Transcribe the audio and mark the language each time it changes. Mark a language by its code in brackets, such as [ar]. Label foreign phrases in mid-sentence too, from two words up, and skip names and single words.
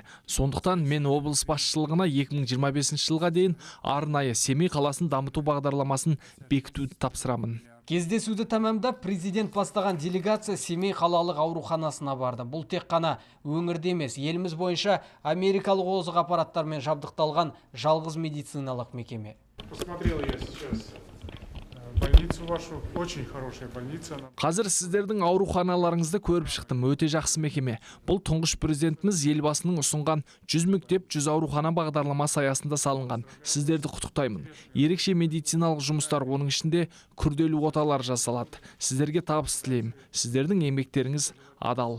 [kk] Сондықтан мен облыс басшылығына 2025 жылға дейін арнайы Семей қаласын дамыту бағдарламасын бекітуді тапсырамын. Кездесуді тәмамдап, президент бастаған делегация Семей қалалық ауруханасына барды. Бұл тек қана өңірде емес, еліміз бойынша америкалық озық аппараттармен жабдықталған жалғыз медициналық мекеме. [ru] Посмотрел я сейчас больницу вашу, очень хорошая больница. [kk] Қазір сіздердің ауруханаларыңызды көріп шықтым, өте жақсы мекеме. Бұл тұңғыш президентіміз елбасының ұсынған 100 мектеп 100 аурухана бағдарламасы аясында салынған. Сіздерді құттықтаймын. Ерекше медициналық жұмыстар, оның ішінде күрделі оталар жасалады. Сіздерге табыс тілеймін. Сіздердің еңбектеріңіз адал.